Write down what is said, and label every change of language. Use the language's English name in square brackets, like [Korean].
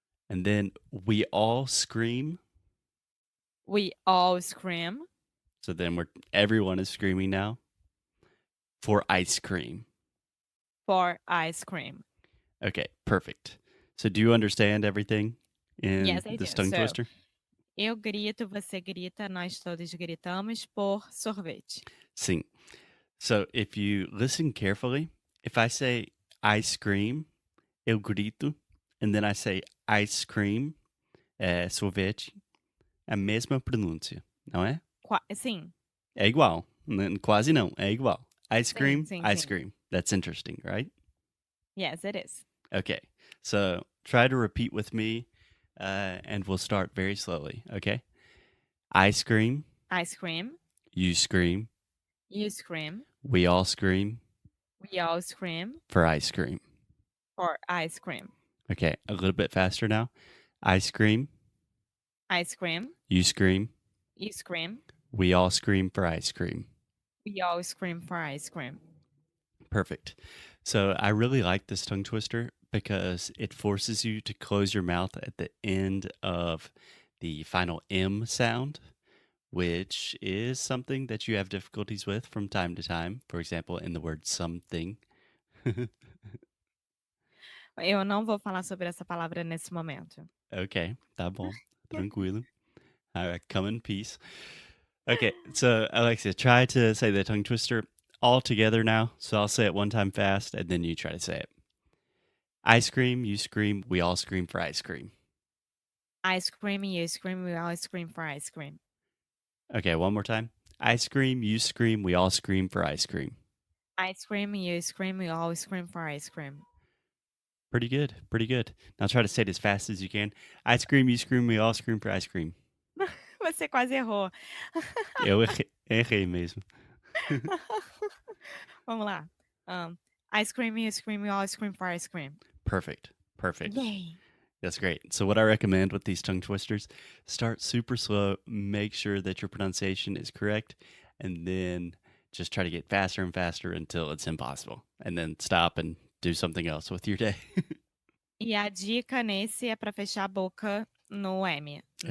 [English] And then we all scream. We all scream. So then everyone is screaming now for ice cream. For ice cream. Okay, perfect. So do you understand everything in Yes, I this do. tongue So, twister? [Portuguese] eu grito, você grita, nós todos gritamos por sorvete. Sim. [English] So if you listen carefully, if I say ice cream, [Portuguese] eu grito, [English] and then I say ice cream, sorvete, [Portuguese] é a mesma pronúncia, não é? Sim. É igual. Quase não, é igual. [English] Ice [Portuguese] Sim, [English] cream, [Portuguese] sim, [English] ice [Portuguese] sim. [English] cream. That's interesting, right? Yes, it is. Okay. So try to repeat with me, and we'll start very slowly. Okay. I scream. Ice cream. You scream. You scream. We all scream We all scream for ice cream. for ice cream. Okay. A little bit faster now. I scream. I scream. You scream. You scream. We all scream for ice cream. We all scream for ice cream. Perfect. So I really like this tongue twister because it forces you to close your mouth at the end of the final M sound, which is something that you have difficulties with from time to time. For example, in the word something. [Portuguese] Eu não vou falar sobre essa palavra nesse momento. [English] Okay, [Portuguese] tá bom. Tranquilo. [English] All right, come in peace. Okay, so Alexia, try to say the tongue twister all together now. So I'll say it one time fast, and then you try to say it. I scream, you scream, we all scream for ice cream. I scream, you scream, we all scream for ice cream. Okay, one more time. I scream, you scream, we all scream for ice cream. I scream, you scream, we all scream for ice cream. Pretty good, pretty good. Now try to say it as fast as you can. I scream, you scream, we all scream for ice cream. [Portuguese] Você quase errou. Eu errei mesmo. Vamos lá. [English] I scream, you scream, we all scream for ice cream. Perfect, perfect. Yay. That's great. So what I recommend with these tongue twisters, start super slow, make sure that your pronunciation is correct, and then just try to get faster and faster until it's impossible. And then stop and do something else with your day. [Portuguese] E a dica nesse é pra fechar a boca no M, né?